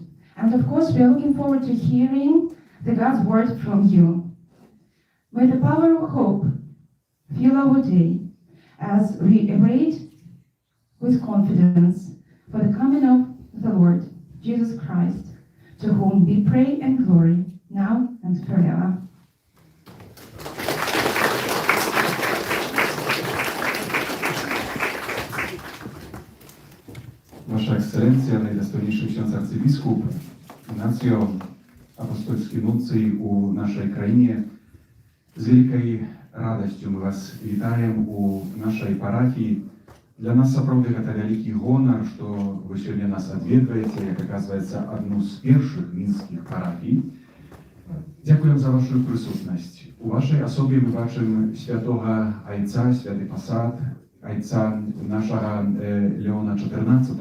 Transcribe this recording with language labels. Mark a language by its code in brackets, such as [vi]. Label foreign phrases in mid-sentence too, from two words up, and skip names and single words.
[en] And of course, we are looking forward to hearing the God's word from you. May the power of hope fill our day as we await with confidence for the coming of the Lord Jesus Christ, to whom be praise and glory now and forever. [pl] Wasza Ekscelencja, najdostojniejszy ksiądz arcybiskup, Ignacjo, apostolski nuncij u naszej krainie, z wielkiej radością Was witajem u naszej parafii. [be] Для нас сапраўды гэта вялікі гонар, што вы сёння нас адведваеце, як аказваецца, адну з першых мінскіх парафій. Дзякуем за вашу прысутнасць. У вашай асобе мы бачым святога айца, святы пасад, айца нашага Леона XIV.